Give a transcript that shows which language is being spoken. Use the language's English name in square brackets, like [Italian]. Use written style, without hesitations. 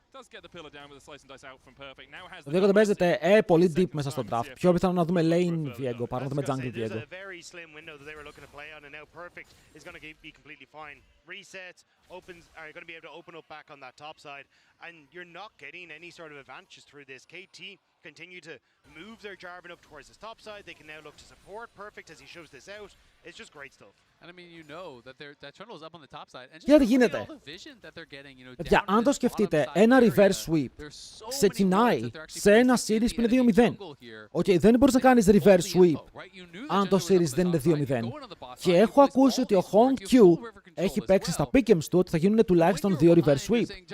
[Greek] Το Diego δεν παίζεται πολύ deep μέσα στο draft. Πιο πιθανό να δούμε lane Diego παρά να δούμε jungle Diego. [English] Opens are going to be able to open up back on that top side, and you're not getting any sort of advantages through this. KT continue to move their Jarvan up towards this top side. They can now look to support Perfect as he shows this out. It's just great stuff. And I mean, you know that Trundle is up on the top side, and just all the vision that they're getting, you know. [Greek] Παιδιά, αν το σκεφτείτε, ένα reverse sweep ξεκινάει σε ένα series που είναι 2-0. Οκ, δεν μπορείς να κάνεις reverse sweep αν το series δεν είναι 2-0. Και έχω ακούσει ότι ο Hong Q έχει παίξει στα pick'ems του ότι θα γίνουν τουλάχιστον 2 reverse sweep.